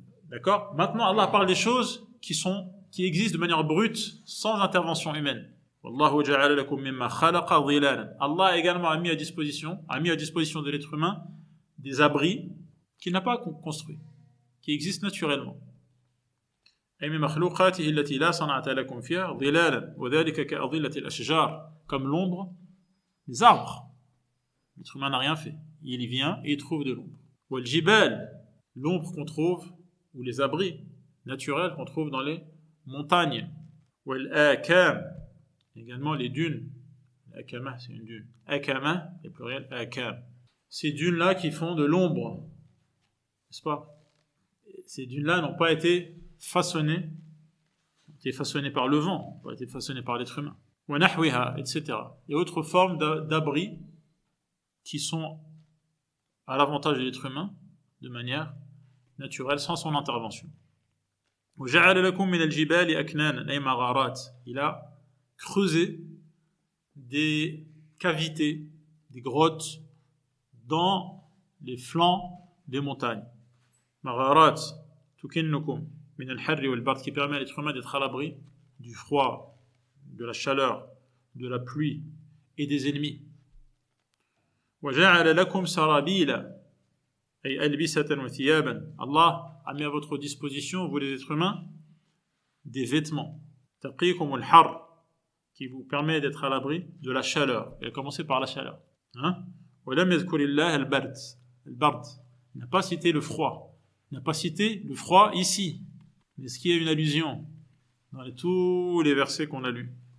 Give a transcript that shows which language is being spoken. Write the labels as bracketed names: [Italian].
[French] D'accord? Maintenant, Allah parle des choses qui existent de manière brute, sans intervention humaine. [Arabic] Wallahu ja'ala lakum mimma khalaqa dhilalan. [French] Allah également a mis à disposition de l'être humain des abris qu'il n'a pas construits, qui existent naturellement. [Arabic] أي من مخلوقاته التي لا صنعة لكم فيها ظلالا وذلك كأظلة الأشجار, [French] comme l'ombre des arbres. L'être humain n'a rien fait. Il vient et il trouve de l'ombre. [Arabic] والجبال, [French] l'ombre qu'on trouve, ou les abris naturels qu'on trouve dans les montagnes. [Arabic] والآكام, [French] également les dunes. Akama, c'est une dune. Akama, et pluriel, akam. Ces dunes-là qui font de l'ombre n'est-ce pas? Ces dunes-là n'ont pas été façonnées par le vent, n'ont pas été façonnées par l'être humain. [Arabic] وَنَحْوِهَا, etc. [French] Et autres formes d'abris qui sont à l'avantage de l'être humain de manière naturelle, sans son intervention. [Arabic] وَجَعَلَ لَكُم مِّنَ الْجِبَالِ أَكْنَانًا أي مغارات. [French] Il a creusé des cavités, des grottes dans les flancs des montagnes. [Arabic] مغارات تكنكم من الحر والبرد, [French] qui permet à l'être humain d'être à l'abri du froid, de la chaleur, de la pluie et des ennemis. [Arabic] وَجَعَلَ لَكُمْ سَرَابِيلَ أي ألبسة وثيابا. [French] Allah a mis à votre disposition, vous les êtres humains, des vêtements. [Arabic] تَقِيكُمُ الْحَرِّ, [French] qui vous permet d'être à l'abri de la chaleur. Il a commencé par la chaleur. [Arabic] وَلَمْ يَذْكُرِ اللَّهَ الْبَرْدِ. [French] Il n'a pas cité le froid. Il n'a pas cité le froid ici. Mais est-ce qu'il y a une allusion dans tous les versets qu'on a lus?